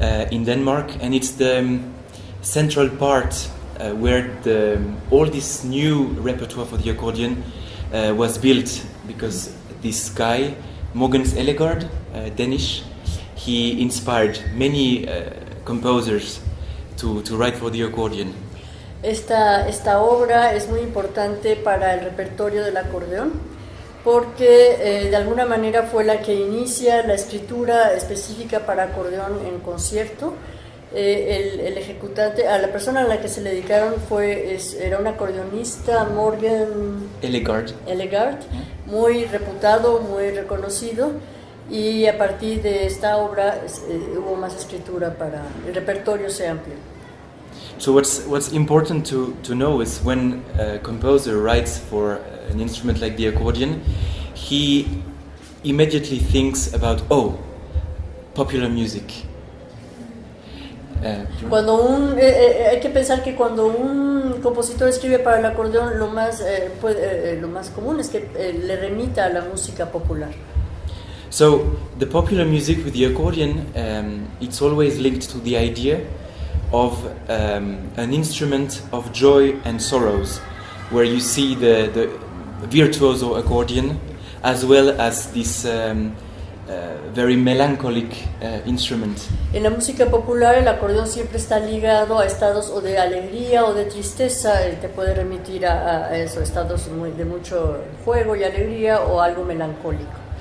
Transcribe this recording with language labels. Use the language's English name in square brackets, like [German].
[English] in Denmark, and it's the central part where all this new repertoire for the accordion was built, because this guy, Mogens Ellegaard, Danish, he inspired many composers to write for the accordion. [Spanish] Esta obra es muy importante para el repertorio del acordeón porque de alguna manera fue la que inicia la escritura específica para acordeón en concierto. El ejecutante, a la persona a la que se le dedicaron era un acordeonista, Morgan Ellegaard, muy reputado, muy reconocido, y a partir de esta obra hubo más escritura para el repertorio se amplió. [English] So what's important to know is when a composer writes for an instrument like the accordion, he immediately thinks about, popular music. [Spanish] Hay que pensar que cuando un compositor escribe para el acordeón, lo más común es que le remita a la música popular. [English] So the popular music with the accordion, it's always linked to the idea of an instrument of joy and sorrows, where you see the virtuoso accordion as well as this very melancholic instrument. [Spanish] En la música popular el acordeón siempre está ligado a estados o de alegría o de tristeza, te puede remitir a esos estados de mucho juego y alegría o algo melancólico.